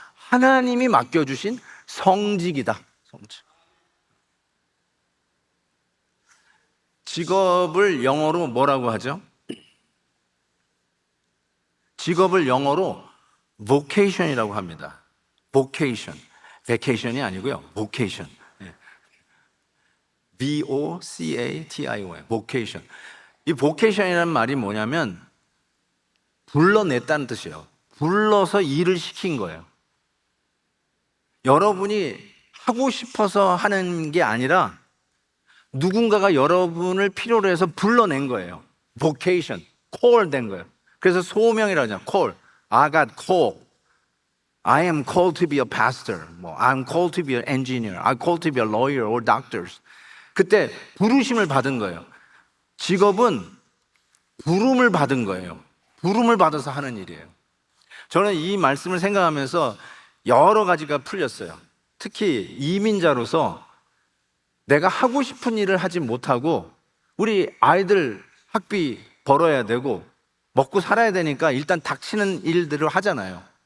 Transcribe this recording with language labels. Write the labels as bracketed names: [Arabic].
[Korean] 하나님이 맡겨주신 성직이다. 성직. 직업을 영어로 뭐라고 하죠? 직업을 영어로 vocation이라고 합니다. vocation, vacation이 아니고요. vocation, V-O-C-A-T-I-O-N, vocation. 이 vocation이라는 말이 뭐냐면 불러냈다는 뜻이에요. 불러서 일을 시킨 거예요. 여러분이 하고 싶어서 하는 게 아니라 누군가가 여러분을 필요로 해서 불러낸 거예요. vocation, call 된 거예요. 그래서 소명이라고 하잖아요. [English] call, I got called, I am called to be a pastor, I'm called to be an engineer, I'm called to be a lawyer or doctors. [Korean] 그때 부르심을 받은 거예요. 직업은 부름을 받은 거예요. 부름을 받아서 하는 일이에요. 저는 이 말씀을 생각하면서 여러 가지가 풀렸어요. 특히 이민자로서 내가 하고 싶은 일을 하지 못하고 우리 아이들 학비 벌어야 되고 먹고 살아야 되니까 일단 닥치는 일들을 하잖아요.